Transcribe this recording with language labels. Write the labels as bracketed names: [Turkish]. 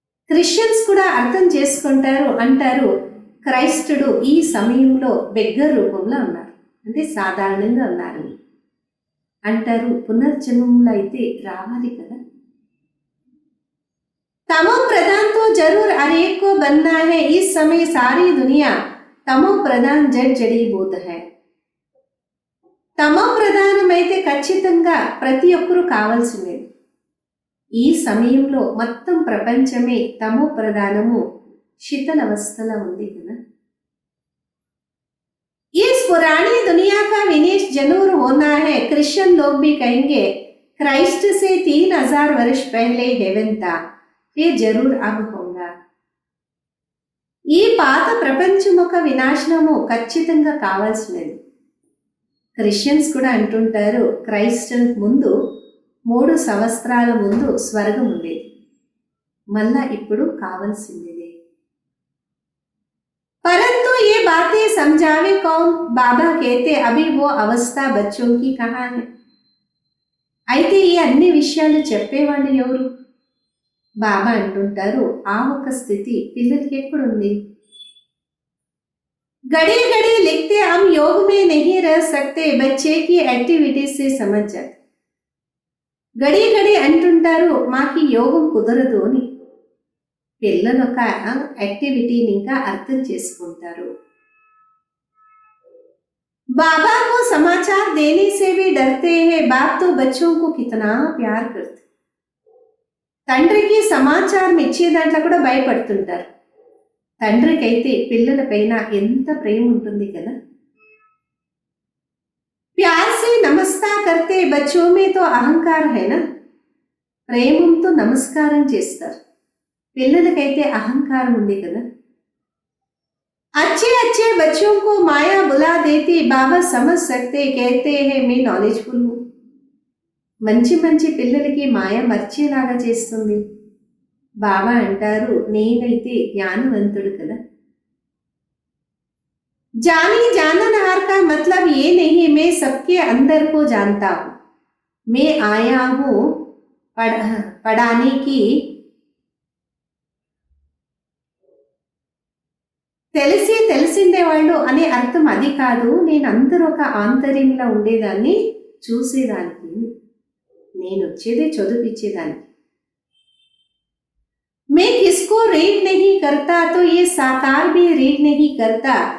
[Telugu] Christians కూడా అర్థం చేసుకుంటారు, అంటారు క్రైస్తుడు ఈ సమయంలో బెగ్గర్ రూపంలో ఉన్నారు, అంటే సాధారణంగా ఉన్నారు అంటారు. పునర్జన్మంలో అయితే రావాలి కదా. [Hindi] तमो प्रधान तो जरूर हर एक को बनना है, इस समय सारी दुनिया तमो प्रधान जड़ जड़ीबूत है. [Telugu] తమో ప్రధానమైతే ఖచ్చితంగా ప్రతి ఒక్కరూ కావాల్సిందే. ఈ సమయంలో మొత్తం ప్రపంచమే తమో ప్రధానము శీతల అవస్థలో ఉంది కదా. [Hindi] इस पुरानी दुनिया का विनाश जरूर होना है, क्रिश्चियन लोग भी कहेंगे क्राइस्ट से 3000 वर्ष पहले हेवन था, ये जरूर अब होगा. [Telugu] ఈ పాత ప్రపంచముఖ వినాశనము ఖచ్చితంగా కావాల్సినది. క్రిస్టియన్స్ కూడా అంటుంటారు క్రైస్ట్ ముందు 3 సంవత్సరాల ముందు స్వర్గం ఉండేది, మళ్ళా ఇప్పుడు కావాల్సిందే. [Hindi] परंतु ये बातें समझावे कौन? बाबा कहते अभी वो अवस्था बच्चों की कहाँ है. [Telugu] అయితే ఈ అన్ని విషయాలు చెప్పేవాళ్ళు ఎవరు? బాబా అంటుంటారు ఆ ఒక స్థితి పిల్లలకి ఎక్కడుంది? [Hindi] घड़ी घड़ी लिखते हम योग में नहीं रह सकते, बच्चे की एक्टिविटी से समझ जाते. घड़ी घड़ी [Telugu] అంటుంటారు మాకి యోగం కుదరదు అని. పిల్లలు ఒక యాక్టివిటీని ఇంకా అర్థం చేసుకుంటారు. [Hindi] बाबा को समाचार देने से भी डरते हैं, बाप तो बच्चों को कितना प्यार करते. [Telugu] తండ్రికి సమాచారం ఇచ్చే దాంట్లో కూడా భయపడుతుంటారు. తండ్రికైతే పిల్లలపైన ఎంత ప్రేమ ఉంటుంది కదా. [Hindi] प्यार से नमस्कार करते बच्चों में तो अहंकार है ना. [Telugu] ప్రేమంతో నమస్కారం చేస్తారు, పిల్లలకైతే అహంకారం ఉంది కదా. [Hindi] अच्छे अच्छे बच्चों को माया बुला देती बाबा समझ सकते कहते हैं मैं नॉलेजफुल हूँ. [Telugu] మంచి మంచి పిల్లలకి మాయ మర్చేలాగా చేస్తుంది. బాబా అంటారు నేనైతే జ్ఞానవంతుడు కదా. [Hindi] जानी जाननहार का मतलब ये नहीं मैं सबके अंदर को जानता हूँ. मैं आया हूँ पढ़ाने की. [Telugu] తెలిసిండేవాళ్ళు అనే అర్థం అది కాదు. నేను అందరూ ఒక ఆంతర్యంలో ఉండేదాన్ని, చూసేదానికి. నేను వచ్చేదే చదువుపిచ్చేదానికి. [Hindi] मैं किसको रीड नहीं करता तो ये साकार भी रीड नहीं करता.